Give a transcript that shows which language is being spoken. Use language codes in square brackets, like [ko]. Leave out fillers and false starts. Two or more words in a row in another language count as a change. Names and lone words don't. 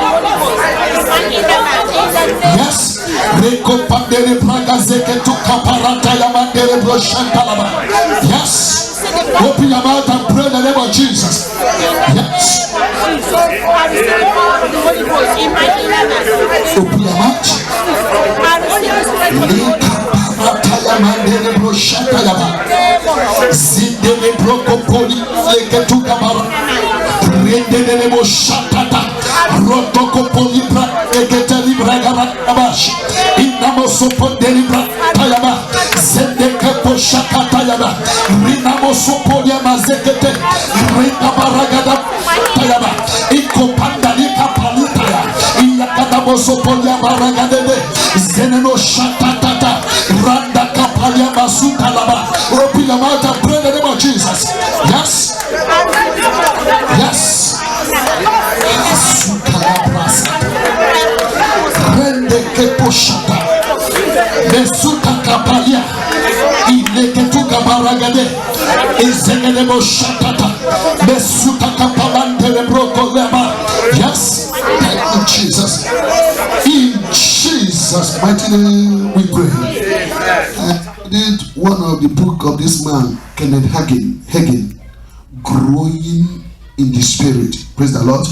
[en] Yes. Yes. Open your mouth and pray in the name of Jesus. Yes. Open your mouth. Zidele brokopoli leketukabara rendele mo shatata rotokopoli bra eketeli bragara abash inamo sopondeli bra tayaba zendeke po shakata yaba rinamo sopoli mazekete rinabaragada tayaba ikopanda likapalutaya iyakadamo sopoli baragade zeneno shatata randa kapalia basuta laba. Open your mouth and pray in the name of Jesus. Yes. Yes. Rende keposhata besuta kapalia ileketuka baragade izengele boshatata besuta kapalante lebroko leba. Yes. Thank you, Jesus. In Jesus' mighty name we pray. I did one of the book of this man, Kenneth Hagin, Growing in the Spirit. Praise the Lord.